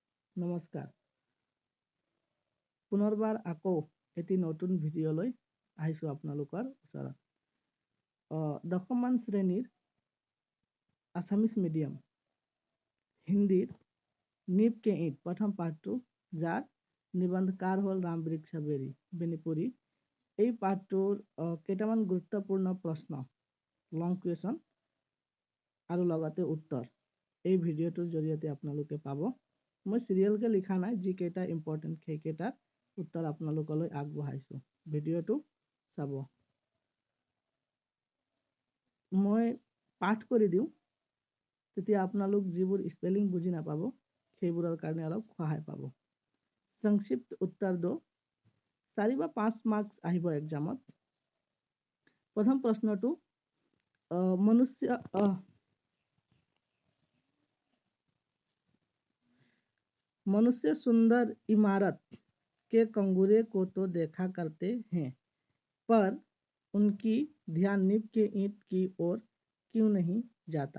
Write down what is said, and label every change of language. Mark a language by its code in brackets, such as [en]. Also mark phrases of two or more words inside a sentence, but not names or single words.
[as] নমস্কাৰ। পুনৰবাৰ আকৌ এটি নতুন ভিডিঅ'লৈ আহিছোঁ আপোনালোকৰ ওচৰত। দশমমান শ্ৰেণীৰ আছামিজ মিডিয়াম হিন্দীৰ नींव के ईंट প্ৰথম পাঠটো, যাৰ নিবন্ধকাৰ হ'ল ৰামবৃক্ষ বেনিপুৰী। এই পাঠটোৰ কেইটামান গুৰুত্বপূৰ্ণ প্ৰশ্ন, [en] long question [as] আৰু লগতে উত্তৰ এই ভিডিঅ'টোৰ জৰিয়তে আপোনালোকে পাব। মই চিৰিয়েলকে লিখা নাই, যিকেইটা ইম্পৰ্টেণ্ট সেইকেইটাৰ উত্তৰ আপোনালোকলৈ আগবঢ়াইছোঁ। ভিডিঅ'টো চাব। মই পাঠ কৰি দিওঁ, তেতিয়া আপোনালোক যিবোৰ স্পেলিং বুজি নাপাব সেইবোৰৰ কাৰণে অলপ সহায় পাব। সংক্ষিপ্ত উত্তৰ দো। 4 বা 5 মাৰ্কছ আহিব এক্সামত। প্ৰথম প্ৰশ্নটো, [hi] मनुष्य सुंदर इमारत के कंगूरे को तो देखा करते हैं, पर उनकी ध्यान नींव के ईंट की ओर क्यों नहीं जाता।